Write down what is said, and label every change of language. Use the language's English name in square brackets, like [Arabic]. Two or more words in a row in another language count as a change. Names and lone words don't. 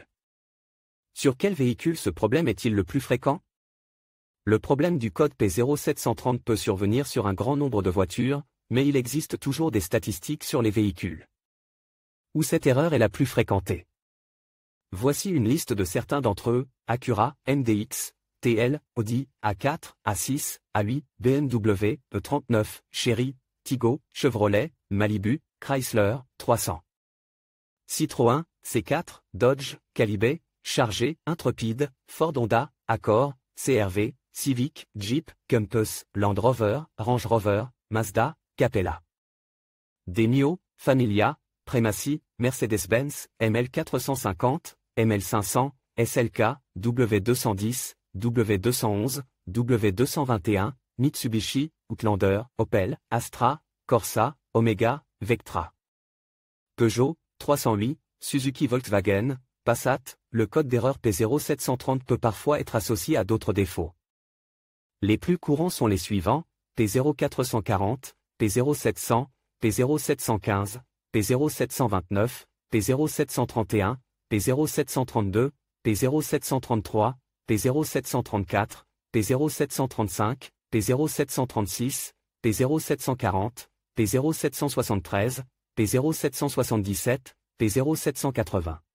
[French] Sur quel véhicule ce problème est-il le plus fréquent? Le problème du code P0730 peut survenir sur un grand nombre de voitures, mais il existe toujours des statistiques sur les véhicules où cette erreur est la plus fréquentée. Voici une liste de certains d'entre eux: Acura, MDX, TL, Audi, A4, A6, A8, BMW, E39, Chery, Tiggo, Chevrolet, Malibu, Chrysler, 300. Citroën, C4, Dodge, Caliber, Charger, Intrepid, Ford Honda, Accord, CR-V, Civic, Jeep, Compass, Land Rover, Range Rover, Mazda, Capella. Demio, Familia, Premacy, Mercedes-Benz, ML450, ML500, SLK, W210, W211, W221, Mitsubishi, Outlander, Opel, Astra, Corsa, Omega, Vectra. Peugeot, 308, Suzuki Volkswagen, Passat. Le code d'erreur P0730 peut parfois être associé à d'autres défauts. Les plus courants sont les suivants: P0440, P0700, P0715, P0729, P0731, P0732, P0733, P0734, P0735, P0736, P0740, P0773, P0777, P0780.